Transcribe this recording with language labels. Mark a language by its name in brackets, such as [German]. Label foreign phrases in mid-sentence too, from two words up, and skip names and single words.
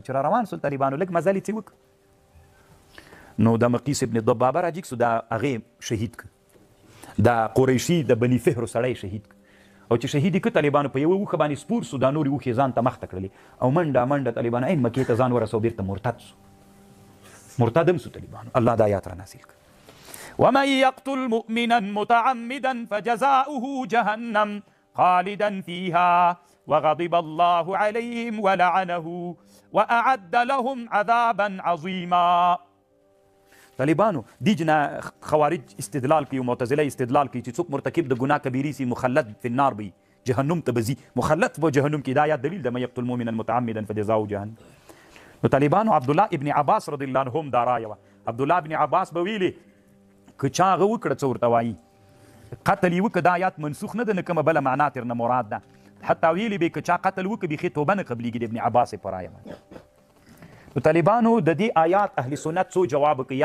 [Pashto] چې را روان سول طالبانو لږ مزل یې څه وکړ، نو د مقیس ابن ضبابه راجیګ سو، د هغې شهید کړ، د قریشي د بني فهرو سړی شهید کړ. او چې شهید یې کړ طالبانو په یوه اوښه باندې سپور سو، دا نورې اوښې ځان ته مخته کړلې او منډه منډه طالبانو عین مکې ته ځان ورسو، بیرته مرتد سو، مرتد هم سو طالبانو. الله دا آیات را نازل کړ. [Arabic] ومن يقتل مؤمنا متعمدا فجزاؤه جهنم خالدا فيها وغضب الله عليهم ولعنه واعد لهم عذابا عظيما. [Pashto] طالبانو دیجنه خوارج استدلال کوي، معتزله استدلال کوي چې څوک مرتکب د ګناه کبیرې سي [Arabic] مخلد فی النار [Pashto] بي، جهنم ته بزي، مخلد په جهنم کې. دا آیات دلیل ده [Arabic] من یقتل مؤمنا متعمدا فجزاؤه جهنم. [Pashto] نو طالبانو عبدالله ابن عباس [Arabic] رضی الله عنهم [Pashto] دا رایه وه. عبدالله ابن عباس به ویلې که چا هغه وکړه څه ورته وایي قتل یې وکړه، دا آیات منسوخ نه ده، نه کومه بله معنا ترنه مراد ده. حتی ویلې به که چا قتل وکړه بیخي توبه نه قبلیږي د ابن عباس په رایه باندې. نو طالبانو د دې آیات اهل سنت څو جواب کوي؟